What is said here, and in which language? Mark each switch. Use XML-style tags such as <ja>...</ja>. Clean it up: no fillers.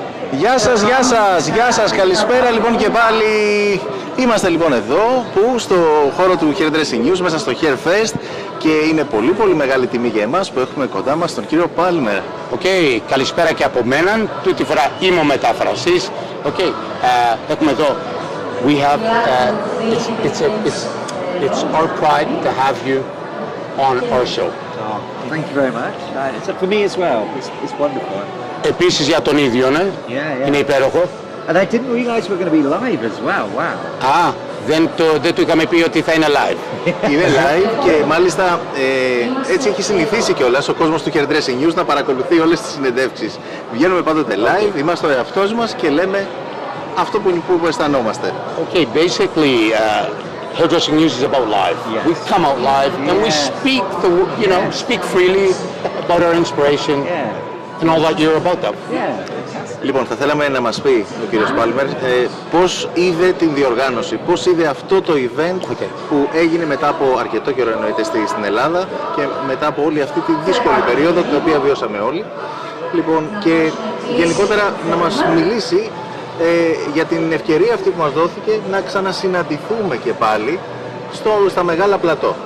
<el>Γεια σας, γεια σας, γεια σας, καλησπέρα λοιπόν και πάλι. Είμαστε λοιπόν εδώ, που στο χώρο του HairDressing News, μέσα στο Hairfest, και είναι πολύ μεγάλη τιμή για εμάς που έχουμε κοντά μας τον κύριο Πάλμερ. Οκ, καλησπέρα και από μέναν, τούτη φορά είμαι ο μεταφραστής. Οκ, έχουμε εδώ,</el> <en>we have, it's our pride to have you on our show. Thank you very much. It's for me as well. It's wonderful.</en> <el>Επίσης για τον ίδιο, ναι.</el> <en>Yeah.</en> <el>Είναι υπέροχο.</el> <en>And I didn't realize we were going to be live as well. Wow.</en> <el>Δεν του είχαμε πει ότι θα είναι live. Είναι live και μάλιστα έτσι έχει συνηθίσει κιόλας ο κόσμος του HairDressing News να παρακολουθεί όλες τις συνεντεύξεις. Βγαίνουμε πάντοτε live, είμαστε ο εαυτός μας και λέμε αυτό που αισθανόμαστε.</el> <en>Okay, basically, HairDressing News is about live. Yes. We come out live and we speak, speak freely about our inspiration and all that you're about that.</en> <el>Λοιπόν, θα θέλαμε να μας πει ο κύριος Πάλμερ πώς είδε την διοργάνωση, πώς είδε αυτό το event που έγινε μετά από αρκετό καιρό, εννοείται, στην Ελλάδα και μετά από όλη αυτή τη δύσκολη περίοδο την οποία βιώσαμε όλοι. Λοιπόν, και γενικότερα να μας μιλήσει για την ευκαιρία αυτή που μας δόθηκε να ξανασυναντηθούμε και πάλι στα μεγάλα πλατό.</el>